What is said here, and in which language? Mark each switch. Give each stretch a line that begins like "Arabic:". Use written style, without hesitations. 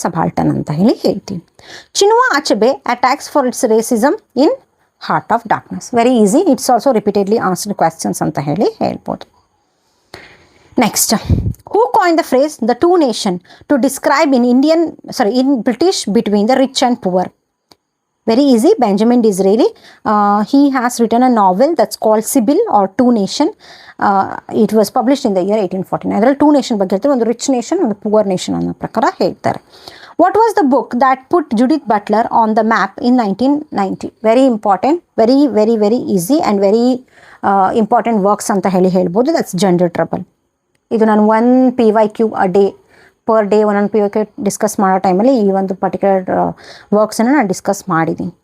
English: subaltern
Kannada: ಅಂತ ಹೇಳ್ತೀವಿ.
English: Chinua Achebe attacks for its racism in Heart of Darkness. Very easy, it's also repeatedly answered questions
Kannada: ಅಂತ ಹೇಳ್ಬೋದು.
English: Next, who coin the phrase the two nation to describe in British between the rich and poor? Very easy, Benjamin Disraeli. He has written a novel that's called Sibyl or Two Nation. It was published in the year 1849.
Kannada: ಅದರಲ್ಲಿ two nation ಬಗ್ಗೆ ಹೇಳ್ತಾರೆ, ಒಂದು rich nation, ಒಂದು poor nation ಅನ್ನೋ ಪ್ರಕಾರ ಹೇಳ್ತಾರೆ.
English: What was the book that put Judith Butler on the map in 1990? Very important, very very very easy and very important works
Kannada: ಅಂತ ಹೇಳ್ಬೋದು.
English: That's Gender Trouble.
Kannada: ಇದು ನಾನು
English: 1 PYQ a day, per day
Kannada: ಒಂದೊಂದು PYQ discuss ಮಾಡೋ ಟೈಮಲ್ಲಿ ಈ ಒಂದು particular ವರ್ಕ್ಸನ್ನು ನಾನು ಡಿಸ್ಕಸ್ ಮಾಡಿದ್ದೀನಿ.